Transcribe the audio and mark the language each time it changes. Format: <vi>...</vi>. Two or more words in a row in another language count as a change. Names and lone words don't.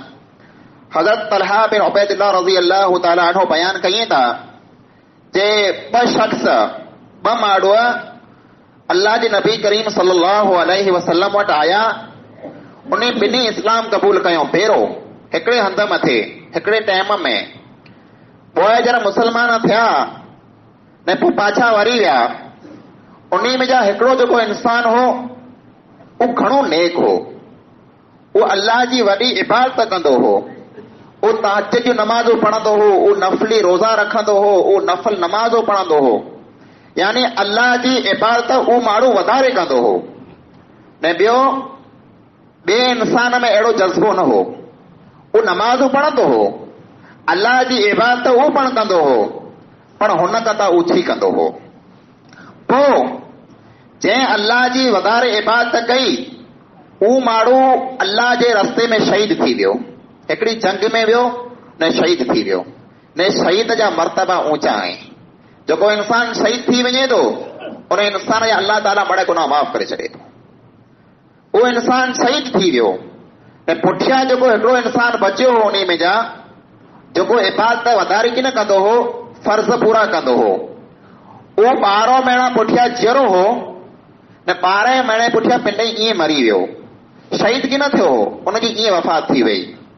<sd>हज़रत तलहा बिन उबैदुल्लाह</sd> <ar>رضي الله تعالى عنه</ar> <sd>बयान कई था जे 2 शख़्स 2 माण्हू अल्लाह जे नबी करीम</sd> <ar>صلى الله عليه وسلم</ar> <sd>वटि आया, उन ॿिन्ही इस्लाम क़बूल कयो, पहिरों हिकिड़े हंध मथे हिकिड़े टाइम में, पोइ जरा मुसलमान थिया ने पोइ पाछा वरी विया। उन में जा हिकिड़ो जेको इंसान हो उहो घणो नेक हो, उहो अल्लाह जी वॾी इबादत कंदो हो, वो तहज्जुद जूं नमाज़ूं पढ़ंदो हो, वो नफली रोज़ा रखंदो हो, वो नफल नमाज़ूं पढ़ंदो हो, यानी अल्लाह जी इबादत वो माण्हू वधारे कंदो हो। ने ॿियो ॿिए इंसान में अहिड़ो जज़्बो न हो, वो नमाज़ूं पढ़ंदो हो, अल्लाह जी इबादत वो पण कंदो हो, पर हुन खां त ऊची कंदो हो। पोइ जंहिं अल्लाह जी वधारे इबादत कई उहो माण्हू अल्लाह जे रस्ते में शहीद थी वियो, हिकिड़ी जंग में वियो न शहीद थी वियो। ने शहीद जा मर्तबा ऊंचा आहिनि। जेको इंसान शहीद थी वञे थो उन इंसान जा अल्लाह ताला बड़े गुनाह माफ़ करे छॾे थो। उहो इंसान शहीद थी वियो ऐं पुठियां जेको हिकिड़ो इंसान बचियो हो उन में जा जेको इबादत वधारे की न कंदो हो, फर्ज़ पूरा कंदो हो, उहो 12 महीना पुठियां जीअरो हो न 12 महीने पुठियां पिंड ईअं मरी वियो, शहीद की न थियो हो, उनजी ईअं वफ़ात थी वई।</sd>